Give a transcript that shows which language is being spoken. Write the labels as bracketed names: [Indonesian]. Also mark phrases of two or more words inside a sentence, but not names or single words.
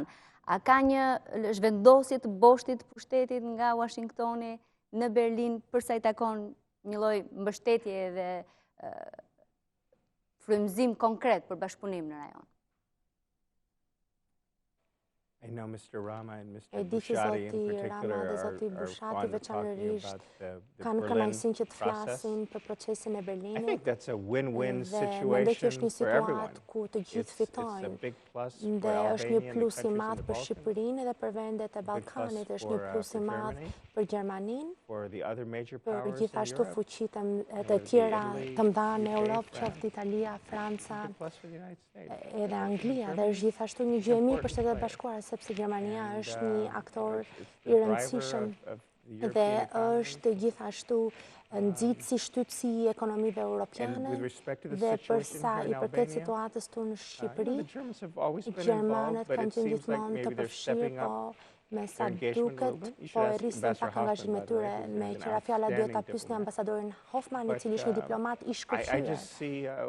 [Albanian] A ka një zhvendosje të boshtit pushtetit nga Washingtoni në Berlin për sa i takon një lloj mbështetje dhe frymëzim konkret për bashkëpunim në rajon? [English] I know Mr. Rama and Mr. [Albanian] E di që [English] Bushati in [Albanian] zoti Rama [English] particular [Albanian] dhe [English] are [Albanian] zoti Bushati [English] fond of talking [Albanian] veçanërisht [English] about the [Albanian] kanë [English] Berlin [Albanian] kënaqësinë që të [English] process. [Albanian] flasin për procesin e [English] I [Albanian] Berlinit. [English] think that's a win-win [Albanian] Dhe mendoj që është [English] situation [Albanian] një [English] for everyone. [Albanian] situatë ku të gjithë [English] It's a [Albanian] fitojnë. [English] big plus for [Albanian] Dhe është një [English] Albania and the [Albanian] plus i [English] countries in [Albanian] madh [English] the [Albanian] për [English] Balkans, [Albanian] Shqipërinë dhe për vendet e [English] a big plus [Albanian] Ballkanit, është një [English] for [Albanian] plus i madh [English] Germany, [Albanian] për Gjermaninë, [English] for the other major [Albanian] për [English] powers in [Albanian] gjithashtu [English] Europe, [Albanian] fuqitë të [English] the [Albanian] tjera [English] Italy, [Albanian] të mëdha në [English] UK, [Albanian] Europë, [English] France. [Albanian] qoftë Italia, Franca, [English] big plus for the United States. [Albanian] edhe Anglia, dhe është gjithashtu një gjë e mirë për Shtetet e Bashkuara, sepse Gjermania është një aktor i rëndësishëm dhe është gjithashtu nxitësi shtytësi i ekonomive europiane dhe përsa i përket situatës tonë në Shqipëri, Gjermanët kanë qenë gjithmonë të përfshirë, po me sa duket, po e rrisin pak angazhimin e tyre me qira fjala duhet ta pyesni ambasadorin Hoffman, i cili është një diplomat i shkëlqyer.